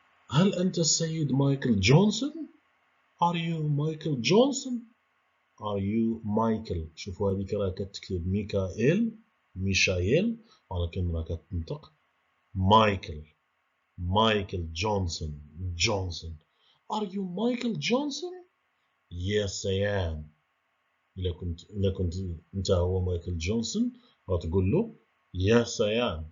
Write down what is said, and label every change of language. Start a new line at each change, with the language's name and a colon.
Arabic: هل أنت السيد مايكل جونسون؟
English: Are you
Arabic: مايكل جونسون؟ Are you مايكل؟ شوفوا هذيك راه كتكتب ميشايل، ولكن راه كتنطق مايكل جونسون.
English: Are you Michael Johnson? Yes I am.
Arabic: إلا كنت أنت هو مايكل جونسون غتقول له
English: Yes I am.